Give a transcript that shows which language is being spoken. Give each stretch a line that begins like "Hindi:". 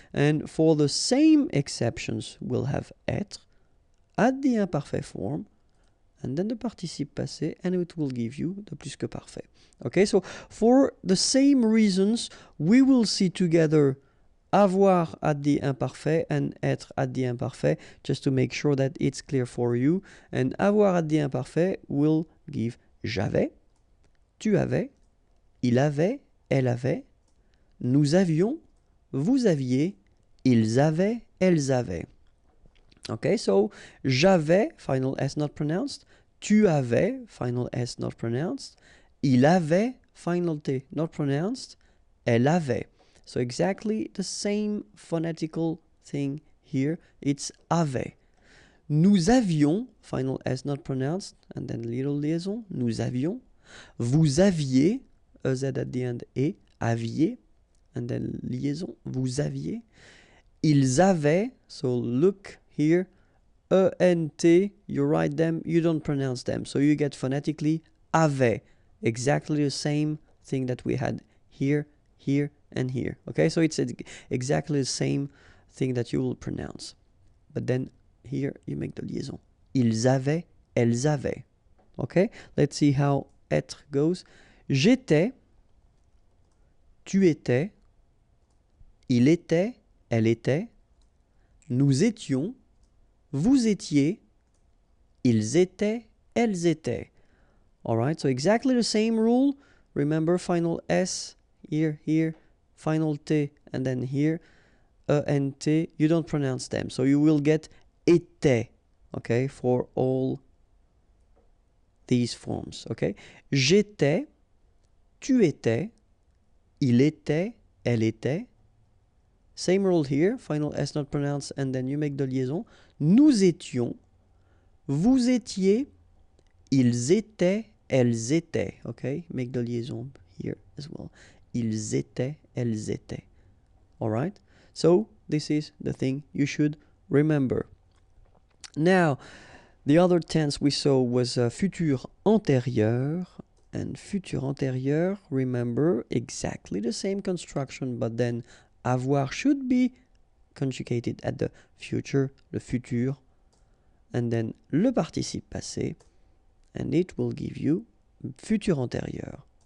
English: And for the same exceptions, we'll have être at the imparfait form, and then the participe passé, and it will give you the plus que parfait. Okay, so for the same reasons, we will see together avoir at the imparfait and être at the imparfait, just to make sure that it's clear for you. And avoir at the imparfait will give
French: j'avais, tu avais, il avait, elle avait, nous avions, vous aviez, ils avaient, elles avaient.
English: Okay, so j'avais, final S not pronounced. Tu avais, final S not pronounced.
French: Il avait,
English: final T not pronounced.
French: Elle avait.
English: So exactly the same phonetical thing here. It's avait.
French: Nous avions,
English: final S not pronounced, and then little liaison. Nous avions.
French: Vous aviez,
English: EZ at the end, et aviez, and then liaison. Vous aviez.
French: Ils avaient,
English: so look here, E-N-T, you write them, you don't pronounce them. So you get phonetically avait, exactly the same thing that we had here, here, and here. Okay, so it's exactly the same thing that you will pronounce. But then here you make the liaison.
French: Ils avaient, elles avaient.
English: Okay, let's see how être goes.
French: J'étais, tu étais, il était, elle était, nous étions, vous étiez, ils étaient, elles étaient.
English: Alright, so exactly the same rule. Remember, final S, here, here, final T, and then here, E-N-T. You don't pronounce them. So you will get était, okay, for all these forms, okay?
French: J'étais, tu étais, il était, elle était.
English: Same rule here, final S not pronounced, and then you make the liaison.
French: Nous étions, vous étiez, ils étaient, elles étaient.
English: Okay, make the liaison here as well.
French: Ils étaient, elles étaient.
English: Alright, so this is the thing you should remember. Now, the other tense we saw was futur antérieur. And futur antérieur, remember, exactly the same construction, but then avoir should be conjugated at the future, le futur, and then le participe passé, and it will give you futur antérieur.